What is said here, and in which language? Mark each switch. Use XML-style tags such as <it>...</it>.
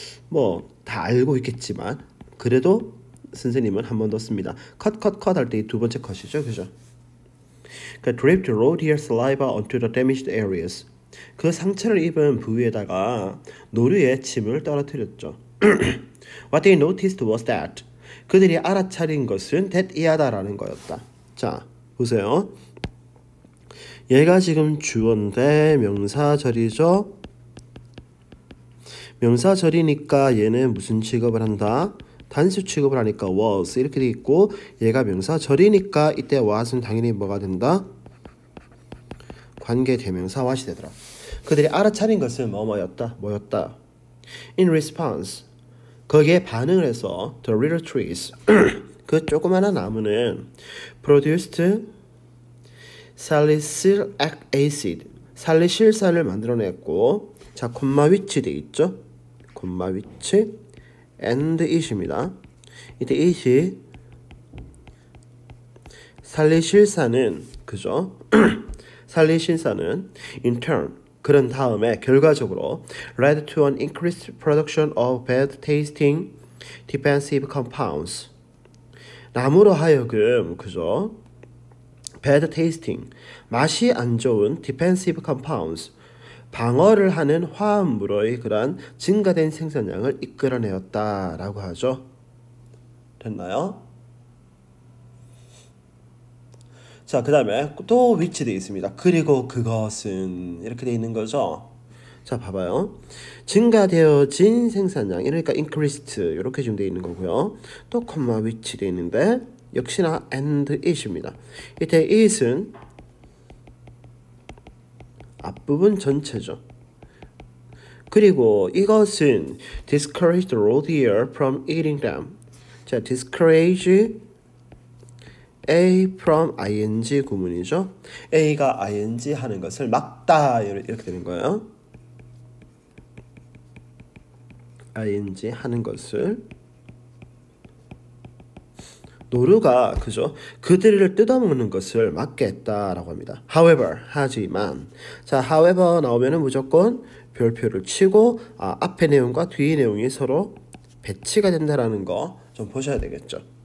<ko>뭐 다 알고 있겠지만 그래도 선생님은 한 번 더 씁니다. cut 할 때 두 번째 cut이죠, 그죠?</ko> <en>dripped roe-deer saliva onto the damaged areas.</en> <ko>그 상처를 입은 부위에다가 노루의 침을 떨어뜨렸죠.</ko> <en>What they noticed was that.</en> <ko>그들이 알아차린 것은 that 이하다라는 거였다. 자, 보세요. 얘가 지금 주어인데 명사절이죠. 명사절이니까 얘는 무슨 취급을 한다? 단수 취급을 하니까 was 이렇게 돼 있고, 얘가 명사절이니까 이때 was은 당연히 뭐가 된다? 관계 대명사 what이 되더라. 그들이 알아차린 것은 뭐였다?</ko> <en>In response,</en> <ko>거기에 반응을 해서</ko> <en>the little trees,</en> <ko>그 조그마한 나무는</ko> <en>produced salicylic acid,</en> <ko>살리실산을 만들어냈고, 자, 콤마 위치 돼 있죠? 콤마 위치 and it입니다. 이때 it이 살리실산은 그죠? 살리실산은</ko> <en>in turn,</en> <ko>그런 다음에 결과적으로</ko> <en>led to an increased production of bad tasting defensive compounds.</en> <ko>나무로 하여금 그죠? bad tasting 맛이 안 좋은</ko> <en>defensive compounds</en> <ko>방어를 하는 화합물의 그러한 증가된 생산량을 이끌어내었다라고 하죠. 됐나요? 자, 그 다음에 또 which 되어 있습니다. 그리고 그것은 이렇게 되어 있는 거죠. 자, 봐봐요. 증가되어진 생산량, 그러니까 increased 이렇게 지금 되어 있는 거고요. 또 콤마 which 되어 있는데 역시나 and it입니다. 이때 it은 앞부분 전체죠. 그리고 이것은</ko> <en>discourage the reindeer from eating them.</en> <ko>자, discourage A from ing 구문이죠. A가 ing 하는 것을 막다 이렇게 되는 거예요. ing 하는 것을 노루가 그죠? 그들을 뜯어먹는 것을 막겠다라고 합니다. However 하지만 자 however 나오면은 무조건 별표를 치고 앞의 내용과 뒤의 내용이 서로 배치가 된다라는 거 좀 보셔야 되겠죠.</ko>